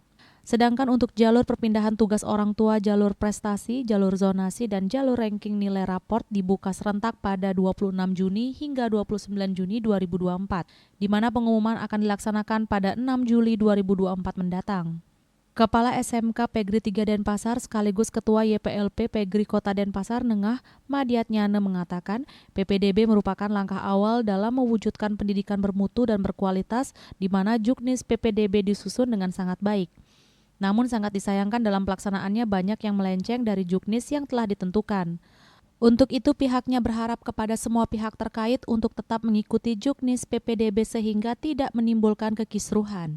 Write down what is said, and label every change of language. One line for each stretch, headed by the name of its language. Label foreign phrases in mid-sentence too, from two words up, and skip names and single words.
Indonesian: Sedangkan untuk jalur perpindahan tugas orang tua, jalur prestasi, jalur zonasi, dan jalur ranking nilai raport dibuka serentak pada 26 Juni hingga 29 Juni 2024, di mana pengumuman akan dilaksanakan pada 6 Juli 2024 mendatang. Kepala SMK Pegri 3 Denpasar sekaligus Ketua YPLP Pegri Kota Denpasar Nengah, Madiat Nyane mengatakan, PPDB merupakan langkah awal dalam mewujudkan pendidikan bermutu dan berkualitas di mana Juknis PPDB disusun dengan sangat baik. Namun sangat disayangkan dalam pelaksanaannya banyak yang melenceng dari Juknis yang telah ditentukan. Untuk itu pihaknya berharap kepada semua pihak terkait untuk tetap mengikuti Juknis PPDB sehingga tidak menimbulkan kekisruhan.